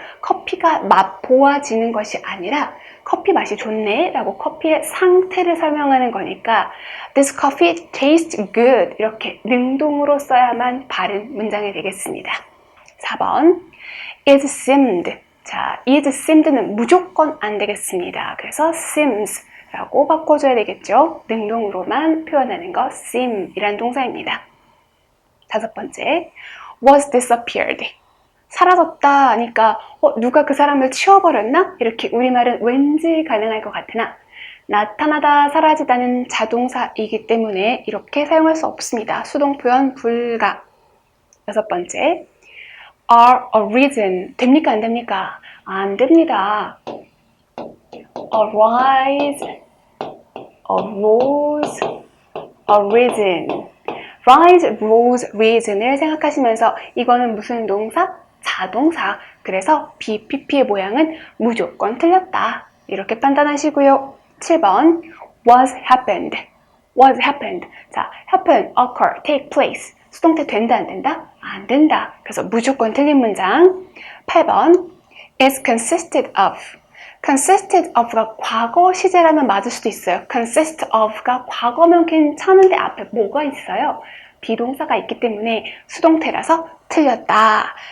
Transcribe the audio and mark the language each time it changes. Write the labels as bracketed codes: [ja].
[ko] 커피가 맛보아지는 것이 아니라 커피 맛이 좋네 라고 커피의 상태를 설명하는 거니까 [en] This coffee tastes good [ko] 이렇게 능동으로 써야만 바른 문장이 되겠습니다. [en] 4번 It seemed. [ko] 자, [en] it seemed [ko] 는 무조건 안 되겠습니다. 그래서 seems 라고 바꿔줘야 되겠죠. 능동으로만 표현하는 거 seem 이란 동사입니다. [en] 5번째, was disappeared. [ko] 사라졌다 하니까 누가 그 사람을 치워버렸나? 이렇게 우리말은 왠지 가능할 것 같으나 나타나다, 사라지다는 자동사이기 때문에 이렇게 사용할 수 없습니다. 수동 표현 불가. [en] 6번째, are arisen. [ko] 됩니까? 안 됩니까? 안 됩니다. arise, arose, arisen. rise, rose, risen을 생각하시면서 이거는 무슨 동사? 자동사. 그래서 BPP의 모양은 무조건 틀렸다. 이렇게 판단하시고요. [en] 7번 was happened. was happened. 자, happen, occur, take place. [ko] 수동태 된다, 안 된다? 안 된다. 그래서 무조건 틀린 문장. [en] 8번 is consisted of. [ko] consisted of가 과거 시제라면 맞을 수도 있어요. consist of가 과거면 괜찮은데 앞에 뭐가 있어요? 비동사가 있기 때문에 수동태라서 틀렸다.